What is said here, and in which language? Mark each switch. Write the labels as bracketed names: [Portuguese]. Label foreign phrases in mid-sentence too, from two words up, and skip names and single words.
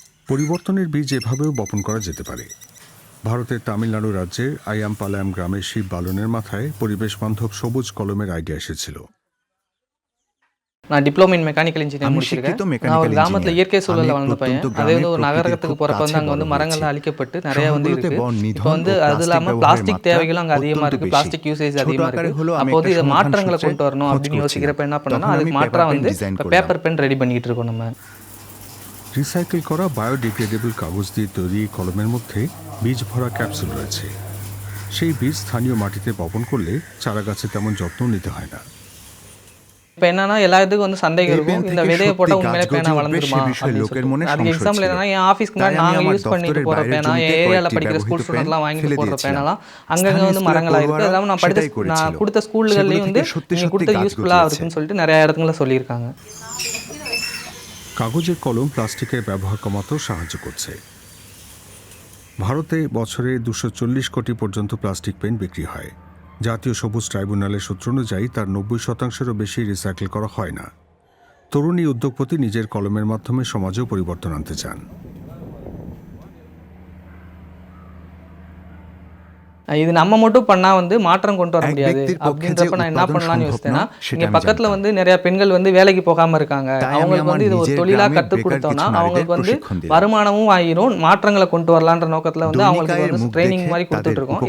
[Bangla] পরিবর্তনের বীজ এভাবেও বপন করা যেতে পারে। ভারতের তামিলনাড়ু রাজ্যের আয়ামপালায়াম গ্রামের শিব বালনের মাথায় পরিবেশ বান্ধব সবুজ কলমের আইডিয়া এসেছিল। [Tamil] நான் [English] diploma in mechanical engineering [Tamil] முடிச்சிருக்கேன். நான் ஒரு கிராமத்தில் இயற்கை சூழலில் வளர்ந்த பையன். அதே வந்து ஒரு நகரத்துக்கு போகிறப்ப வந்து அங்கே வந்து மரங்கள்லாம் அழிக்கப்பட்டு நிறையா வந்து இருக்குது. இப்போ வந்து அது இல்லாமல் பிளாஸ்டிக் தேவைகளும் அங்கே அதிகமாக இருக்குது. [English] plastic usage [Tamil] அதிகமாக இருக்குது. அப்போ வந்து இதை மாற்றங்களை கொண்டு வரணும் அப்படின்னு யோசிக்கிறப்ப என்ன பண்ணணும்னா அதுக்கு மாற்றாக வந்து இப்போ [English] paper pen [Tamil] ரெடி பண்ணிக்கிட்டு இருக்கோம் நம்ம। [Bangla] রিসাইকেল করা বায়োডিগ্রেডেবল কাগজ দিয়ে তৈরি কলমের মধ্যে বীজ ভরা ক্যাপসুল রয়েছে। সেই বীজ স্থানীয় মাটিতে বপন করলে চারা গাছে তেমন যত্ন নিতে হয় না। [Tamil] இப்போ என்னன்னா எல்லாத்துக்கும் வந்து சந்தேகம் இருக்கும், இந்த விதையை போட்டால் உண்மையிலே பேனா வளர்ந்துருமா அப்படின்னு சொல்லிட்டு. அதுக்கு எக்ஸாம்பிள் என்னன்னா என் ஆஃபீஸ்க்கு முன்னாடி நாங்கள் யூஸ் பண்ணிட்டு போகிற பேனா, என் ஏரியாவில் படிக்கிற [English] school student-lām [Tamil] வாங்கிட்டு போகிற பேனாலாம் அங்கங்கே வந்து மரங்களாக இருக்குது. அது இல்லாமல் நான் கொடுத்த ஸ்கூல்கள்லேயும் வந்து நீங்கள் கொடுத்த யூஸ்ஃபுல்லாக இருக்குன்னு சொல்லிட்டு நிறையா இடத்துல சொல்லியிருக்காங்க। [Bangla] কাগজের কলম প্লাস্টিকের ব্যবহার কমাতেও সাহায্য করছে। ভারতে বছরে 240 কোটি পর্যন্ত প্লাস্টিক পেন বিক্রি হয়। জাতীয় সবুজ ট্রাইব্যুনালের সূত্র অনুযায়ী তার 90%-এরও বেশি রিসাইকেল করা হয় না। তরুণী উদ্যোগপতি নিজের কলমের মাধ্যমে সমাজেও পরিবর্তন আনতে চান। [Tamil] இது நம்ம மட்டும் பண்ணால் வந்து மாற்றம் கொண்டு வர முடியாது அப்படின்றப்ப நான் என்ன பண்ணலாம்னு யோசித்தேன்னா, இங்கே பக்கத்தில் வந்து நிறையா பெண்கள் வந்து வேலைக்கு போகாமல் இருக்காங்க. அவங்களுக்கு வந்து இது ஒரு தொழிலாக கற்றுக் கொடுத்தோன்னா அவங்களுக்கு வந்து வருமானமும் ஆகிரும், மாற்றங்களை கொண்டு வரலான்ற நோக்கத்தில் வந்து அவங்களுக்கு வந்து ட்ரைனிங் மாதிரி கொடுத்துட்ருக்கோம்।